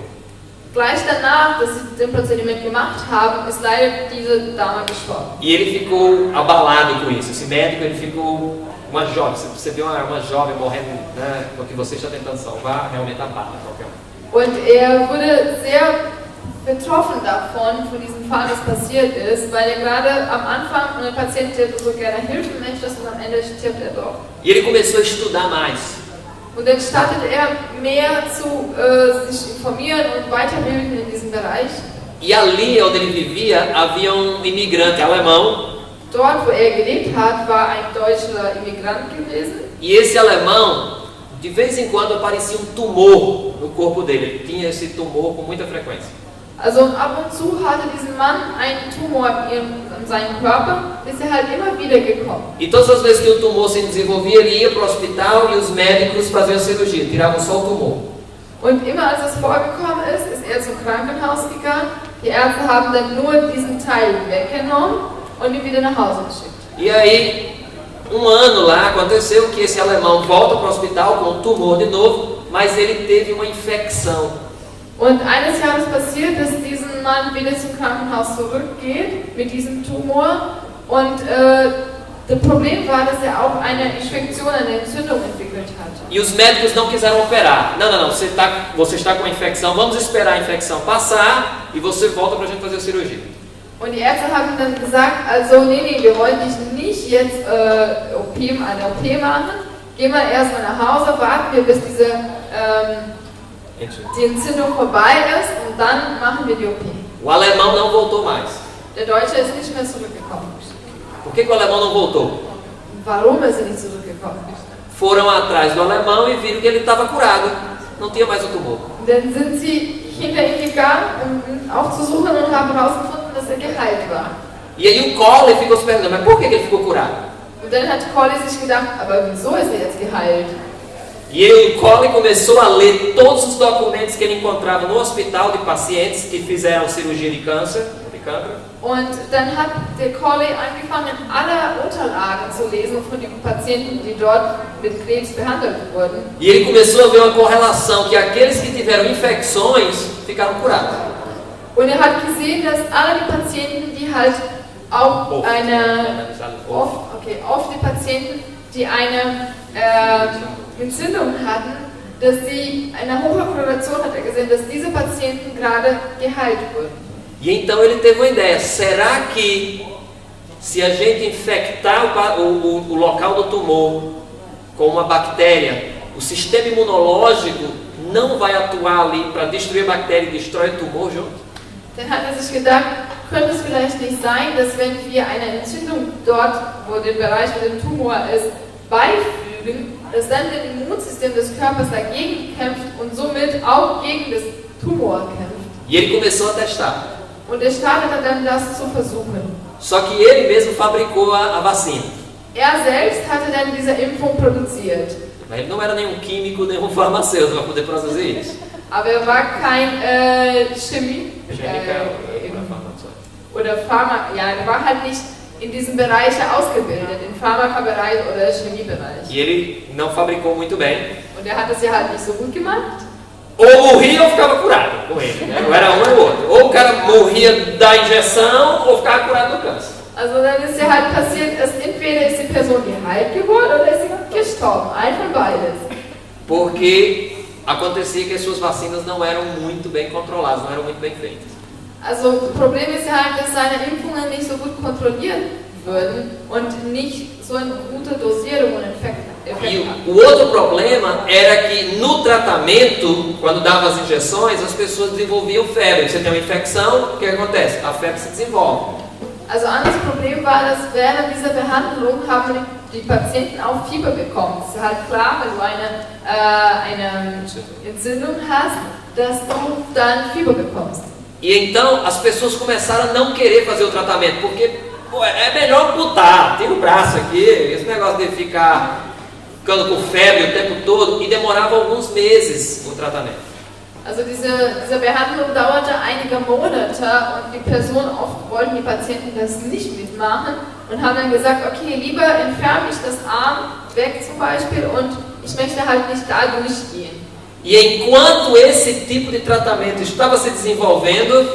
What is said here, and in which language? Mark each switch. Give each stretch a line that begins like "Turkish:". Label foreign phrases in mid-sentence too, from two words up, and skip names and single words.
German: Gleich danach, dass sie den Prozediment gemacht haben, ist leider diese Dame gestorben.
Portuguese: E ele ficou abalado com isso. Esse médico, ele ficou uma jovem. Você viu uma jovem morrendo, né, porque você está tentando salvar, realmente abala qualquer um.
German: Und er wurde sehr betroffen davon, von diesem Fall, was passiert ist, weil er gerade am Anfang ein Patient, der so gerne helfen möchte, und am Ende stirbt er doch.
Portuguese: E ele começou a estudar mais.
German: Und dann startet er mehr zu sich informieren und weiterbilden in diesem Bereich.
Portuguese: E ali onde ele vivia, havia um imigrante alemão.
German: Dort, wo er gelebt hat, war ein deutscher Immigrant gewesen.
Portuguese: E esse alemão, de vez em quando, aparecia um tumor no corpo dele. Ele tinha esse tumor com muita frequência.
German: Also ab und zu hatte dieser Mann einen Tumor in seinem Körper, ist er halt immer wieder gekommen.
Portuguese: E todas as vezes que o tumor se desenvolvia, ele ia para o hospital e os médicos faziam cirurgia, tiravam só o tumor.
German: Und immer als es vorgekommen ist, ist er zum Krankenhaus gegangen. Die Ärzte haben dann nur diesen Teil weggenommen und ihn wieder nach Hause geschickt.
Portuguese: E aí, um ano lá, aconteceu que esse alemão volta para o hospital com um tumor de novo, mas ele teve uma infecção.
German: Und eines Jahres passiert, dass dieser Mann wieder zum Krankenhaus zurückgeht mit diesem Tumor. Und das Problem war, dass er auch eine Infektion, eine Entzündung entwickelt hat.
Portuguese: E os médicos não quiseram operar. Não, você está com uma infecção, vamos esperar a infecção passar e você volta para a gente fazer a cirurgia.
German: Und die Ärzte haben dann gesagt, also nee, wir wollen dich nicht jetzt eine OP machen. Geh mal erstmal nach Hause, warten wir, bis die Entzündung vorbei ist und dann machen wir die OP.
Portuguese: O alemão não voltou mais.
German: Der Deutsche ist nicht mehr zurückgekommen.
Portuguese: Por que o alemão não voltou?
German: Warum ist er nicht zurückgekommen?
Portuguese: Foram atrás do alemão e viram que ele estava curado. Não tinha mais o tumor.
German: Dann sind sie hinter ihm gegangen, um aufzusuchen und haben herausgefunden, dass er geheilt war.
Portuguese: E aí o Colley ficou se perguntando, mas por que ele ficou curado?
German: Und dann hat Colley sich gedacht, aber wieso ist er jetzt geheilt?
Portuguese: E aí o Colley começou a ler todos os documentos que ele encontrava no hospital de pacientes que fizeram cirurgia de câncer, de cancro.
German: Und dann hat der Colley angefangen, alle Unterlagen zu lesen von den Patienten, die dort mit Krebs behandelt wurden.
Portuguese: E ele começou a ver uma correlação que aqueles que tiveram infecções ficaram curados.
German: Und er hat gesehen, dass alle die Patienten, die halt auch oft die Patienten, die eine Entzündung hatten, dass sie eine hohe Korrelation hat er gesehen, dass diese Patienten gerade geheilt wurden.
Portuguese: E então ele teve uma ideia, será que se a gente infectar o local do tumor com uma bactéria, o sistema imunológico não vai atuar ali para destruir a bactéria e destrói o tumor junto?
German: Dann hat er sich gedacht, könnte es vielleicht nicht sein, dass wenn wir eine Entzündung dort, wo der Bereich mit dem Tumor ist, beifügen, dass dann das Immunsystem des Körpers dagegen kämpft und somit auch gegen das Tumor kämpft.
Portuguese: E ele começou a testar.
German: Und er startete dann das zu versuchen.
Portuguese: Só que ele mesmo fabricou a vacina.
German: Er selbst hatte dann diese Impfung produziert.
Portuguese: Mas ele não era nenhum químico, nenhum farmacêutico para poder produzir isso.
German: Aber er war kein Chemie oder Pharma, ja, er war halt nicht in diesem Bereich ausgebildet, im Pharmakabereich oder Chemiebereich.
Portuguese: E ele não fabricou muito bem.
German: Und er hat es ja halt nicht so gut gemacht.
Portuguese: Ou morria ou ficava curado com ele, né? Não era um ou outro. Ou o cara morria da injeção ou ficava curado do câncer.
German: Also dann ist ja halt passiert, dass entweder ist die Person geheilt geworden oder ist sie gestorben. Ein von beides.
Portuguese: Porque acontecia que as suas vacinas não eram muito bem controladas, não eram muito bem feitas.
German: Also das Problem ist halt, dass seine Impfungen nicht so gut kontrolliert würden und nicht so eine gute Dosierung und Effekt hatten.
Portuguese: O outro problema era que no tratamento, quando dava as injeções, as pessoas desenvolviam febre. Você tem uma infecção, o que acontece? A febre se desenvolve.
German: Also ein anderes Problem war, dass während dieser Behandlung haben die Patienten auch Fieber bekommen. Es ist halt klar, wenn du eine Entzündung hast, dass du dann Fieber bekommst.
Portuguese: E então as pessoas começaram a não querer fazer o tratamento, porque pô, é melhor amputar, tira o braço aqui, esse negócio de ficar ficando com febre o tempo todo, e demorava alguns meses o tratamento.
German: Also diese Behandlung dauerte einige Monate und die Personen, oft wollten die Patienten das nicht mitmachen und haben dann gesagt, okay, lieber entferne ich das Arm weg zum Beispiel und ich möchte halt nicht da durchgehen.
Portuguese: E enquanto esse tipo de tratamento estava se desenvolvendo,